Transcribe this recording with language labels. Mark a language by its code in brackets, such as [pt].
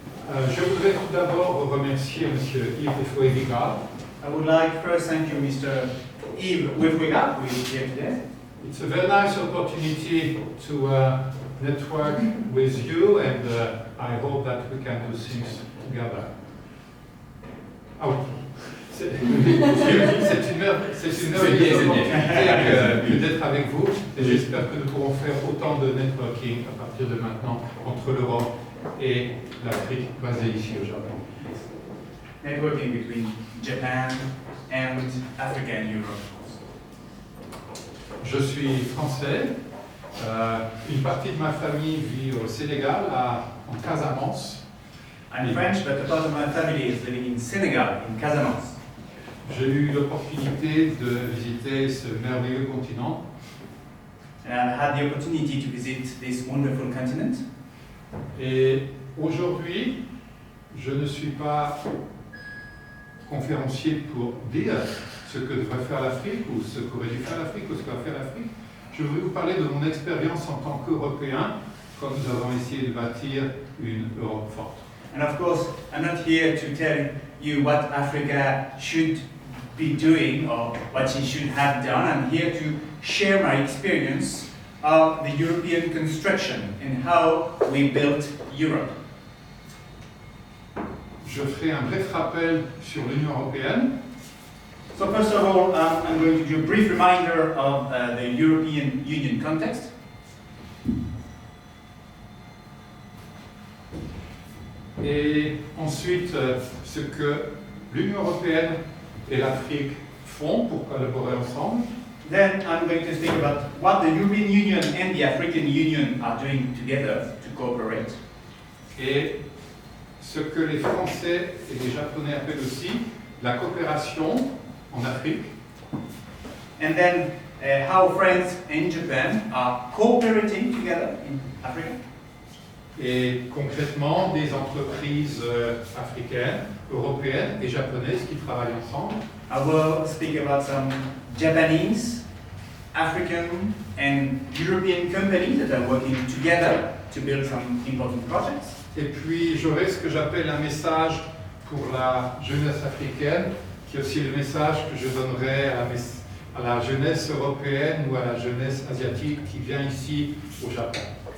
[fr] Je voudrais tout d'abord remercier Monsieur Yves EPHOEVIGA. [en] I would like first thank you, Mr. Yves EPHOEVIGA, who is here today. It's a very nice opportunity to network with you, and I hope that we can do things together. [fr] Ah oui. C'est une merveilleuse opportunité d'être avec vous, et j'espère que nous pourrons faire autant de networking à partir de maintenant entre l'Europe et l'Afrique basée ici au Japon. [en] Networking between Japan and Africa and Europe. [fr] Je suis français. Une partie de ma famille vit au Sénégal, en Casamance. [en] I'm French, but a part of my family is living in Senegal, in Casamance. [fr] J'ai eu l'opportunité de visiter ce merveilleux continent. [en] And I've had the opportunity to visit this wonderful continent. [fr] Et aujourd'hui, je ne suis pas conférencier pour dire ce que devrait faire l'Afrique, ou ce qu'aurait dû faire l'Afrique, ou ce qu'a fait l'Afrique. Je voudrais vous parler de mon expérience en tant qu'Européen, quand nous avons essayé de bâtir une Europe forte. [en] And of course, I'm not here to tell you what Africa should be doing or what she should have done. I'm here to share my experience of the European construction and how we built Europe. [fr] Je ferai un bref rappel sur l'Union européenne. [en] So first of all, I'm going to do a brief reminder of the European Union context. [fr] Et ensuite, ce que l'Union européenne et l'Afrique font pour collaborer ensemble. [en] Then I'm going to speak about what the European Union and the African Union are doing together to cooperate. [fr] Et ce que les Français et les Japonais appellent aussi la coopération en Afrique. [en] And then how France and Japan are cooperating together in Africa. [fr] Et concrètement, des entreprises africaines, européennes et japonaises qui travaillent ensemble. [en] I will speak about some Japanese, African and European companies that are working together to build some important projects. [fr] Et puis j'aurai ce que j'appelle un message pour la jeunesse africaine, qui est aussi le message que je donnerai à la jeunesse européenne ou à la jeunesse asiatique qui vient ici au Japon.